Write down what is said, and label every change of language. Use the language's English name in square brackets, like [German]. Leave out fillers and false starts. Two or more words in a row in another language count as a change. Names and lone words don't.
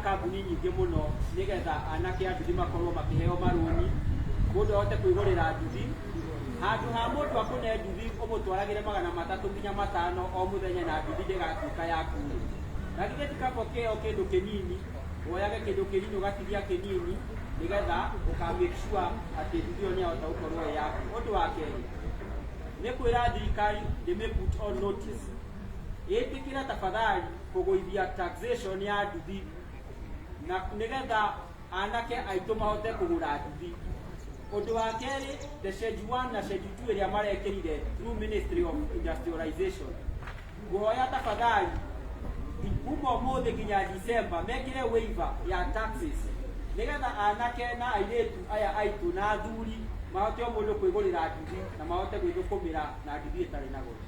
[Kikuyu] kambuni nyingĩ mũno nĩgetha anake a nduthi makorwo makĩheo marũni mũndũ ahote kwĩgũrĩra nduthi handũ ha mũndũ akũne nduthi ũmũtwaragĩre 300 nginya 5 o mũthenya na nduthi ndĩgatuĩka yaku na githĩ ti kaba kĩheo kĩndũ kĩnini woyage kĩndũ kĩnini ũgatigia kĩnini nĩgetha [English] ũka-make sure [Kikuyu] atĩ nduthi ĩyo nĩyahota gũkorwo ĩ yaku. Ũndũ wa kerĩ nĩ kwĩra thirikari nĩ [English] put on notice [Kikuyu] ĩtĩkĩra tafadhali kũgũithia taxation ya nduthi na nĩgetha anake aitũ mahote kũgũra nduthi. Ũndũ wa kerĩ [English] the schedule 1 [Kikuyu] na schedule 2 ĩrĩa marekĩrire [English] through Ministry of Industrialization [Kikuyu] ngũhoya tafadhali kuma ũmũthĩ nginya December mekĩre waiver ya taxes nĩgetha anake na airĩtu aya aitũ na athuri mahote o mũndũ kwĩgũrĩra nduthi na mahote gwĩthũkũmĩra na nduthi ĩtarĩ na goro.